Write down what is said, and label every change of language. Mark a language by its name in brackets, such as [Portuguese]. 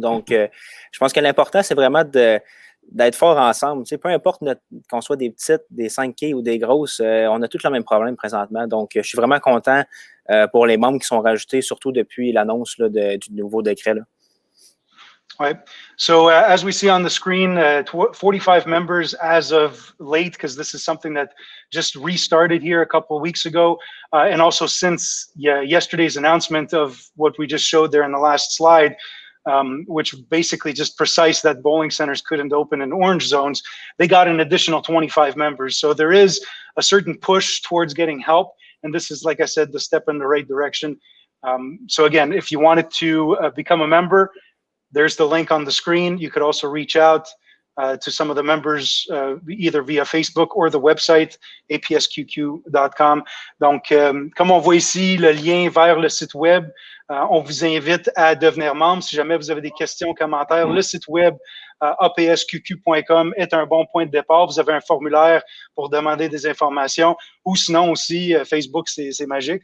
[French] Donc, je pense que l'important, c'est vraiment d'être fort ensemble. Tu sais, peu importe qu'on soit des petites, des 5 quais ou des grosses, on a tous le même problème présentement. Donc, je suis vraiment content pour les membres qui sont rajoutés, surtout depuis l'annonce là, du nouveau décret, là. [English] Right. So as we see on the screen, 45 members as of late, because this is something that just restarted here a couple of weeks ago. And also since yesterday's announcement of what we just showed there in the last slide, which basically just precise that bowling centers couldn't open in orange zones, they got an additional 25 members. So there is a certain push towards getting help. And this is, like I said, the step in the right direction. So again, if you wanted to become a member, there's the link on the screen. You could also reach out to some of the members either via Facebook or the website apsqq.com. [French] Donc, comme on voit ici le lien vers le site web, on vous invite à devenir membre. Si jamais vous avez des questions, commentaires, le site web apsqq.com est un bon point de départ. Vous avez un formulaire pour demander des informations, ou sinon aussi Facebook, c'est magique.